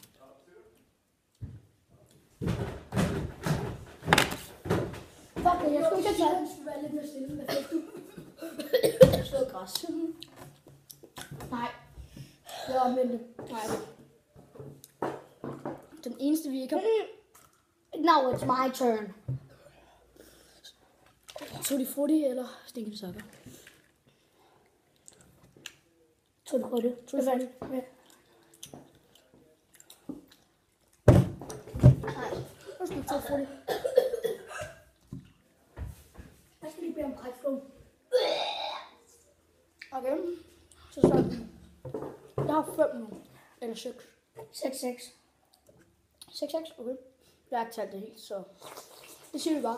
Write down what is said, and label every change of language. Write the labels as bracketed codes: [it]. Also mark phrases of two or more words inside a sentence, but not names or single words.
[da] Fuck det, jeg skulle ikke have taget. Jeg skulle være lidt mere stille. Hvad fik du? Slået græs. Nej. Det var omvendt. Nej. Den eneste, vi ikke har... [en] Now it's my turn. [da] Tutti frutti eller stinkende sukker? Tutti frutti. Tutti frutti. Ja. Nu skal vi tutti frutti. Jeg skal lige bede om kræftflån. Okay. Så sådan. Jeg har 5 nu. Eller 6. 6-6. 6, okay. Jeg har ikke talt det helt, så... Det siger vi bare.